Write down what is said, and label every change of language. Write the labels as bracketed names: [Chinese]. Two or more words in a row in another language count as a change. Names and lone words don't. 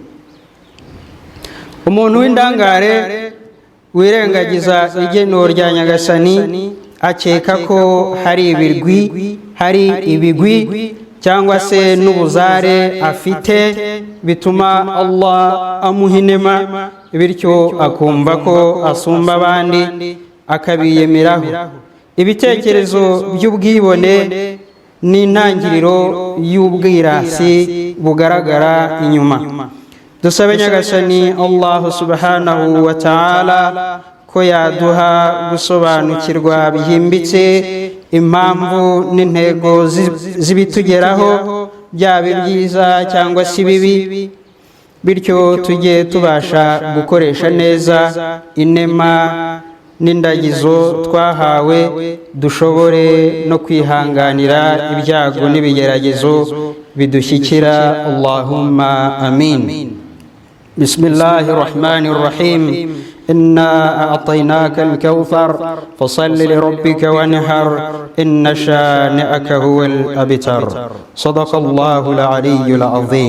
[Kinyarwanda] Umuntu w'indangare wirengagiza igenero rya Nyagasani akeka ko hari ibigwi cyangwa se n'ubuzare afite bituma Allah amuha inema, bityo akumva ko asumba abandi akabiyemeraho. ibitekerezo by'ubwibone n'intangiriro y'ubwirasi bugaragara inyuma. Dusabe Nyagasani Allah [Arabic] سبحانه وتعالى [Kinyarwanda] ko yaduha gusobanukirwa bihimbitse impamvu n'intego zibitugeraho, byaba ibyiza cyangwa si bibi, bityo tujye tubasha gukoresha neza inema n'indagizo twahawe, dushobore no kwihanganira ibyago n'ibigeragezo bidushyikira. [Arabic] اللهم آمين. بسم الله الرحمن الرحيم. إنا أعطيناك الكوثر فصل لربك وانحر إن شانئك هو الأبتر. صدق الله العلي العظيم.